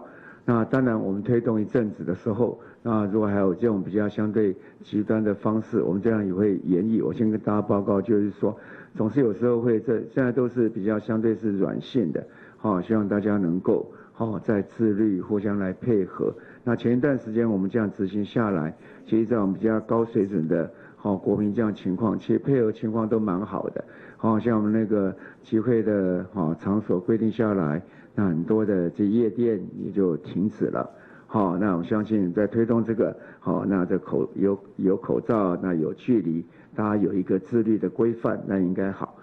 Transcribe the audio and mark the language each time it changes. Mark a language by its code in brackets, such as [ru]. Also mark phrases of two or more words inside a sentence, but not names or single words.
[zh] 那當然，我們推動一陣子的時候，那如果還有這種比較相對極端的方式，我們這樣也會研議。我先跟大家報告，就是說，總是有時候會現在都是比較相對是軟性的，希望大家能夠在自律互相來配合。那前一段時間我們這樣執行下來，其實在我們比較高水準的国民这样情况，其实配合情况都蛮好的。像我们那个集会的场所规定下来，那很多的这夜店也就停止了。那我相信在推动这个，那这有口罩，那有距离，大家有一个自律的规范，那应该好。